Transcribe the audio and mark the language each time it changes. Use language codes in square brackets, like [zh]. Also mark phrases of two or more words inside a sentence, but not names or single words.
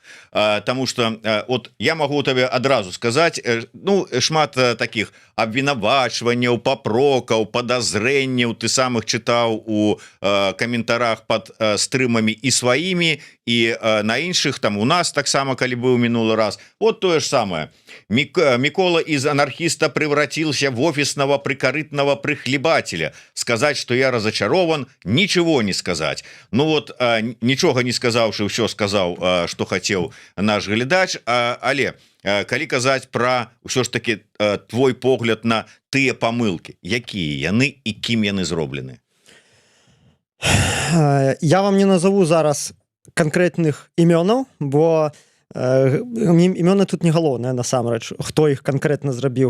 [be] Таму што от я магу табе адразу сказаць, ну шмат такіх абвінавачванняў, папрокаў, падазрэнняў ты сам іх чытаў у каментарах пад стрымамі і сваімі, і на іншых, там у нас таксама, калі быў мінулы раз. Вот тое ж самае. [ru] Микола из анархиста превратился в офисного прикорытного прихлебателя. Сказать, что я разочарован, ничего не сказать. Ну вот, ничего не сказавши, все сказал, что хотел наш глядач. [be] Але, калі казаць пра ўсё ж таки твой погляд на тыя памылкі, якія яны і кім яны зроблены? Я вам не назову зараз конкретных імёнаў, бо імёны тут не галоўнае насамрэч, хто іх канкрэтна зрабіў.